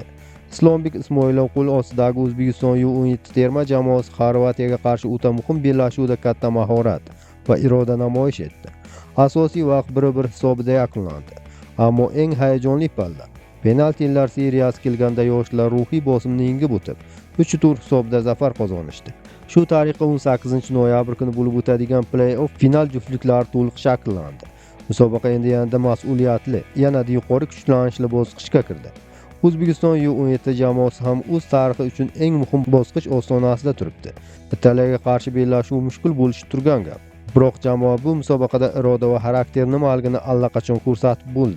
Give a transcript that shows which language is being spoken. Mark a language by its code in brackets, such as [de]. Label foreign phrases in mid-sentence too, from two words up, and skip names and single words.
[uz] Islombek Ismoilov qo'l ostidagi O'zbekiston U17 terma jamoasi Xorvatiyaga qarshi o'ta muhim bellashuvda katta mahorat va iroda namoyish etdi. Asosiy vaqt 1-1 hisobida yakunlandi. Ammo eng hayajonli palla penaltilar seriyasi kelganda yoshlar ruhiy bosimni yengib o'tib, 3-tur hisobda zafar qozonishdi. Shu tariqa 18 noyabr kuni bo'lib o'tadigan play-off final juftliklari to'liq shakllandi. Musobaqa endi yanada mas'uliyatli, yanada yuqori kuchlanishli bosqichga kirdi. O'zbekiston U17 jamoasi ham o'z tarixi uchun eng muhim bosqich ostonasida turibdi. Italiyaga qarshi bellashuv mushkul bo'lishi turgan gap. Biroq jamoa bu musobaqada iroda va xarakter nimaligini allaqachon ko'rsatib bo'ldi.